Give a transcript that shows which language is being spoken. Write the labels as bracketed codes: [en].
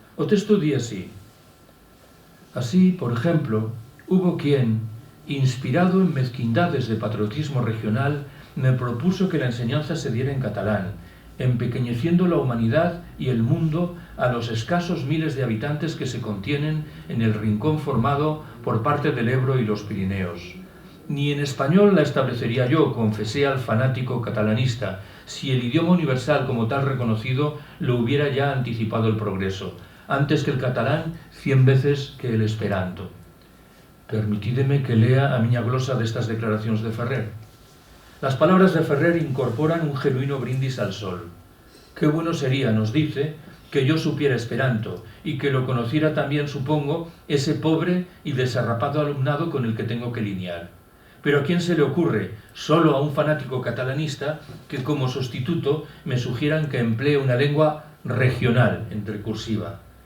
[gl] O texto di así: [es] así, por ejemplo, hubo quien, inspirado en mezquindades de patriotismo regional, me propuso que la enseñanza se diera en catalán, empequeñeciendo la humanidad y el mundo a los escasos miles de habitantes que se contienen en el rincón formado por parte del Ebro y los Pirineos. Ni en español la establecería yo, confesé al fanático catalanista, si el idioma universal como tal reconocido lo hubiera ya anticipado el progreso, antes que el catalán 100 veces que el esperanto. [gl] Permitídeme que lea a miña glosa destas declaracións de Ferrer. [es] Las palabras de Ferrer incorporan un genuino brindis al sol. Qué bueno sería, nos dice, que yo supiera esperanto y que lo conociera también, supongo, ese pobre y desarrapado alumnado con el que tengo que lidiar. Pero ¿a quién se le ocurre, solo a un fanático catalanista, que como sustituto me sugieran que emplee una lengua regional, entre cursiva?